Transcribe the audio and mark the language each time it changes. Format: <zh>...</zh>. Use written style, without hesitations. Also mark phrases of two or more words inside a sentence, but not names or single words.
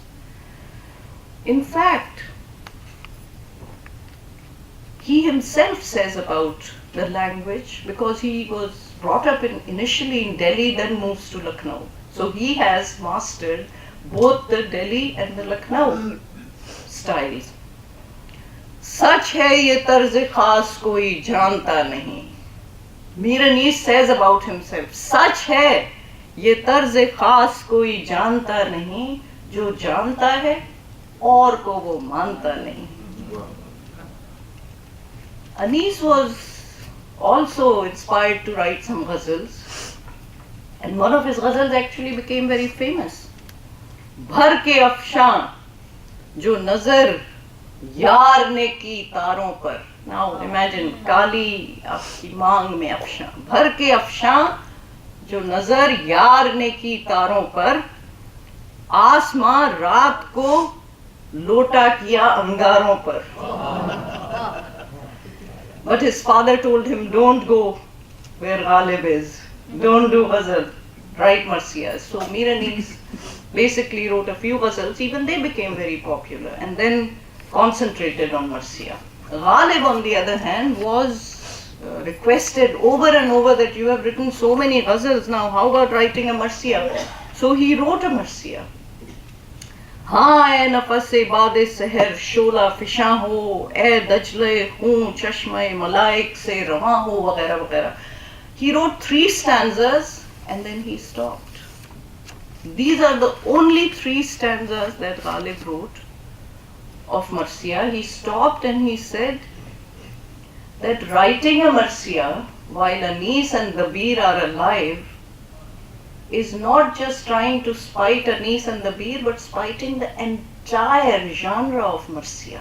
<en>In fact, he himself says about the language, because he was brought up initially in Delhi, then moves to Lucknow. So he has mastered both the Delhi and the Lucknow styles.</en> <ur>سچ ہے یہ طرز خاص کوئی جانتا نہیں.</ur> <en>Mir Anis says about himself,</en> <ur>سچ ہے یہ طرز خاص کوئی جانتا نہیں، جو جانتا ہے اور کو وہ مانتا نہیں.</ur> <en>Anis was also inspired to write some ghazals, and one of his ghazals actually became very famous.</en> <ur>بھر کے افشاں جو نظر یار نے کی تاروں پر.</ur> <en>Now imagine,</en> <ur>کالی آپکی مانگ میں افشاں، بھر کے افشاں جو نظر یار نے کی تاروں پر، آسماں رات کو لوٹا کیا انگاروں پر.</ur> <en>But his father told him, don't go where Ghalib is, don't do ghazal, write marsiyas. So Mir Anis basically wrote a few ghazals. Even they became very popular, and then concentrated on marsiya. Ghalib, on the other hand, was requested over and over that you have written so many ghazals now, how about writing a marsiya? So he wrote a marsiya.</en> <ur>ہاں اے نفس بادِ سحر شعلہ فشاں ہو، اے دجلۂ خوں چشمِ ملائک سے رواں ہو، وغیرہ وغیرہ.</ur> <en>He wrote 3 stanzas and then he stopped. These are the only 3 stanzas that Ghalib wrote of marsiya. He stopped and he said that writing a marsiya while Anis and Ghalib are alive is not just trying to spite Anis and Ghalib, but spiting the entire genre of marsiya.</en>